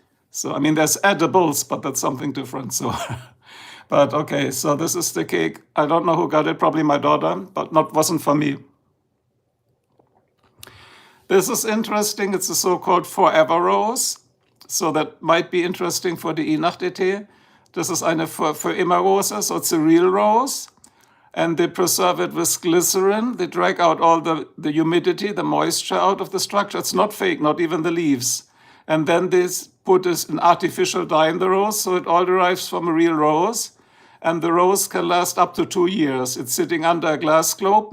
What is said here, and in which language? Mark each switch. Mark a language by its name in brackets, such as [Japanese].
[English] So, I mean, there's edibles, but that's something different. So, but okay, so this is the cake. I don't know who got it, probably my daughter, but wasn't for me. This is interesting. It's a so-called forever rose. So that might be interesting for die Nacht-ET. [German] Das ist eine für immer Rose, [English] so it's a real rose. And they preserve it with glycerin. They drag out all the humidity, the moisture out of the structure. It's not fake, not even the leaves. And then they put an artificial dye in the rose, so it all derives from a real rose. And the rose can last up to 2 years. It's sitting under a glass globe.